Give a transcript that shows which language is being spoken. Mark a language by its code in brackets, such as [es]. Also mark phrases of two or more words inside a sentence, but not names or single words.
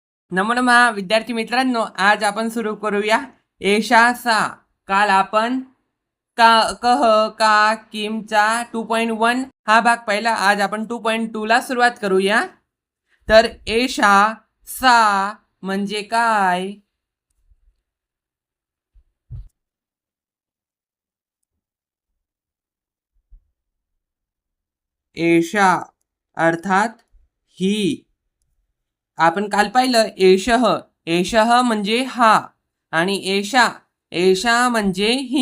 [mr] नमो नमः विद्यार्थी मित्रांनो, आज आपण सुरू करूया [sa] एषा सा. [mr] काल आपण का कह का किमचा 2.1 हा भाग पाहिला. आज आपण 2.2 ला सुरुवात करूया. तर [sa] एषा सा [mr] म्हणजे काय? एषा अर्थात ही. आपण काल पाहिलं एषः. एषः म्हणजे हा आणि एषा एषा म्हणजे ही.